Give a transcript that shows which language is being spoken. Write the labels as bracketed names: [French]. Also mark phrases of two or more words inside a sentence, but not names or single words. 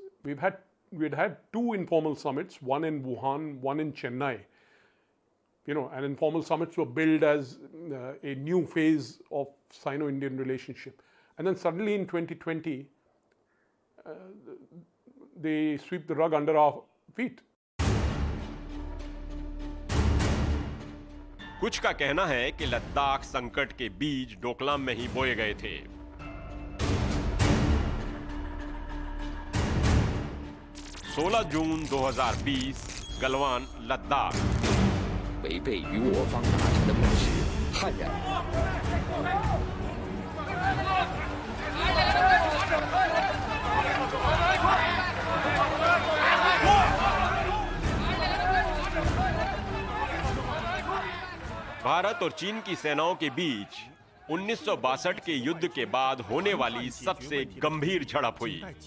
[English] We had had 2 informal summits, one in Wuhan, one in Chennai. You know, and informal summits were billed as a new phase of Sino-Indian relationship. And then suddenly in 2020, they sweep the rug under our feet. [Hindi] कुछ का कहना है कि लद्दाख संकट के बीज डोकलाम में ही बोए गए थे। 16 जून 2020, गलवान, लद्दाख। [Chinese] 违背与我方达成的共识，悍然。 [Hindi] भारत और चीन की सेनाओं के बीच 1962 के युद्ध के बाद होने वाली सबसे गंभीर झड़प हुई।